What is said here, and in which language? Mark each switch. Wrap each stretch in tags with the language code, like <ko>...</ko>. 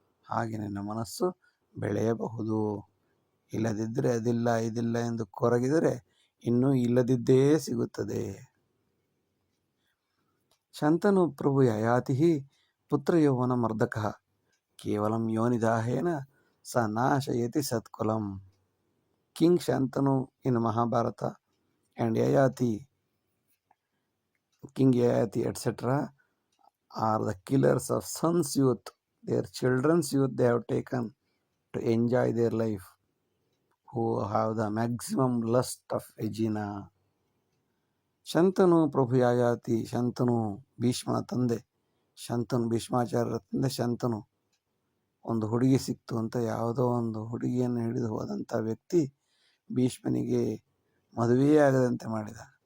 <kn>ಹಾಗೆ ನಿನ್ನ ಮನಸ್ಸು ಬೆಳೆಯಬಹುದು. ಇಲ್ಲದಿದ್ದರೆ ಅದಿಲ್ಲ ಇದಿಲ್ಲ ಎಂದು ಕೊರಗಿದರೆ ಇನ್ನೂ ಇಲ್ಲದಿದ್ದೇ ಸಿಗುತ್ತದೆ.</kn> <sa>ಶಂತನು ಪ್ರಭು ಯಯಾತಿ ಪುತ್ರ ಯೌವನ ಮರ್ದಕ ಕೇವಲಂ ಯೋನಿದಾಹೇನ ಸ ನಾಶಯತಿ ಸತ್ಕುಲಂ.</sa> <en>King Shantanu in Mahabharata and Yayati, King Yayati etc. are the killers of sons' youth. Their children's youth they have taken to enjoy their life, who have the maximum lust of Regina.</en> <kn>Shantanu ಪ್ರಭು ಯಯಾತಿ, ಶಂತನು ಭೀಷ್ಮನ ತಂದೆ, ಶಂತನು ಭೀಷ್ಮಾಚಾರ್ಯರ ತಂದೆ. ಶಂತನು ಒಂದು ಹುಡುಗಿ ಸಿಕ್ತು ಅಂತ ಯಾವುದೋ ಒಂದು ಹುಡುಗಿಯನ್ನು ಹಿಡಿದು ಹೋದಂಥ ವ್ಯಕ್ತಿ ಭೀಷ್ಮನಿಗೆ ಮದುವೆಯೇ ಆಗದಂತೆ ಮಾಡಿದ.</kn>